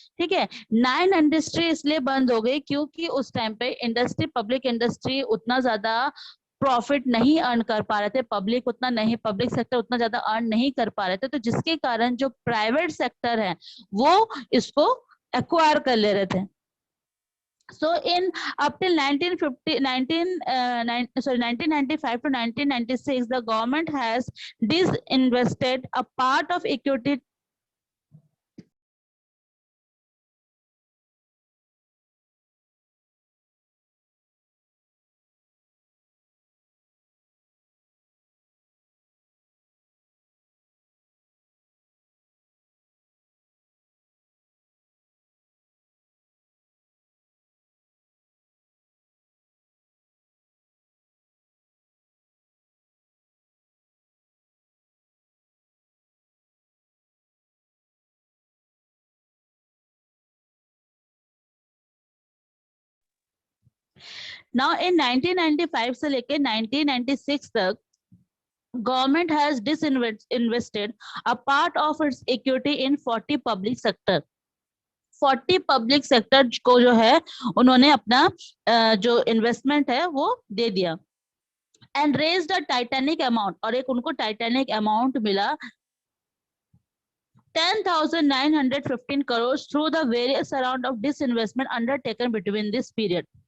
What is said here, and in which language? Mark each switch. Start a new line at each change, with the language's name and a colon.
Hindi: ठीक है, 9 इंडस्ट्री इसलिए बंद हो गई क्योंकि उस टाइम पे इंडस्ट्री, पब्लिक इंडस्ट्री उतना ज्यादा प्रॉफिट नहीं अर्न कर पा रहे थे, पब्लिक सेक्टर उतना ज्यादा अर्न नहीं कर पा रहे थे. तो जिसके कारण जो प्राइवेट सेक्टर है वो इसको एक्वायर कर ले रहे थे.
English: So in up till 1995 to 1996, the government has disinvested a part of equity. Now in 1995
Hindi: से लेके 1996 तक
English: government has disinvested a part of its equity in 40 public sector.
Hindi: 40 public sector को जो है उन्होंने अपना जो इन्वेस्टमेंट है वो दे दिया.
English: and raised a titanic amount,
Hindi: और एक उनको टाइटैनिक अमाउंट मिला
English: 10,915 crores through the various round of disinvestment undertaken between this period.